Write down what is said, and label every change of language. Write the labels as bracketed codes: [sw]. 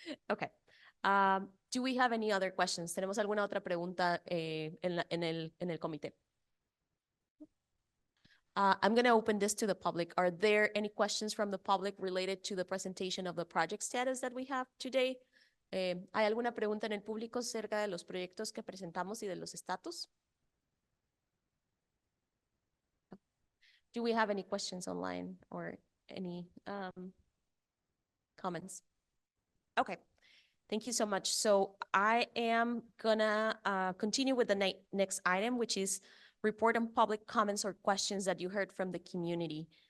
[en] Okay. Do we have any other questions? [es] ¿Tenemos alguna otra pregunta en el comité? [en] I'm going to open this to the public. Are there any questions from the public related to the presentation of the project status that we have today? [es] ¿Hay alguna pregunta en el público acerca de los proyectos que presentamos y de los estatus? [en] Do we have any questions online or any comments? Okay, thank you so much. So I am gonna continue with the next item, which is report on public comments or questions that you heard from the community.